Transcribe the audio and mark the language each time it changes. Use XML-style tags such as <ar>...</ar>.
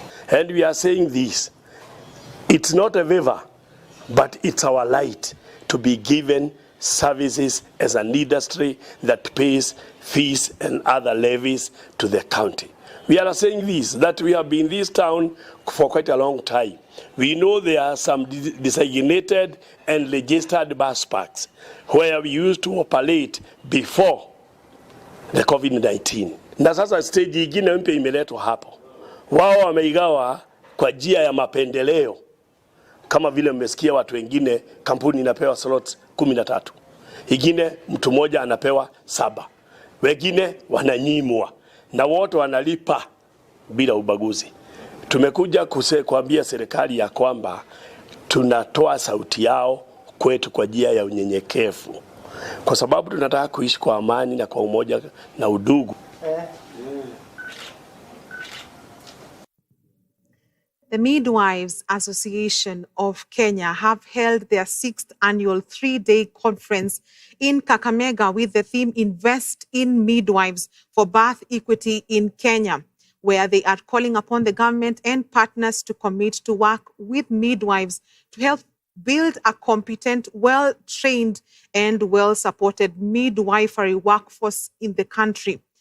<en>And we are saying this, it's not a favor, but it's our right to be given services as an industry that pays fees and other levies to the county. We are saying this, that we have been in this town for quite a long time. We know there are some designated and registered bus parks where we used to operate before the COVID-19.</en> <sw>Na sasa stage nyingine mpya imeletwa hapo. Wao wameigawa kwa njia ya mapendeleo. Kama vile mmesikia watu wengine kampuni inapewa slots 13. Ingine mtu mmoja anapewa 7. Wengine wananyimwa na wote wanalipa bila ubaguzi. Tumekuja kuambia serikali ya kwamba tunatoa sauti yao kwetu kwa njia ya unyenyekevu, kwa sababu tunataka kuishi kwa amani na kwa umoja na udugu.</sw> <en>The Midwives Association of Kenya have held their 6th annual 3-day conference in Kakamega with the theme Invest in Midwives for Birth Equity in Kenya, where they are calling upon the government and partners to commit to work with midwives to help build a competent, well-trained and well-supported midwifery workforce in the country.</en>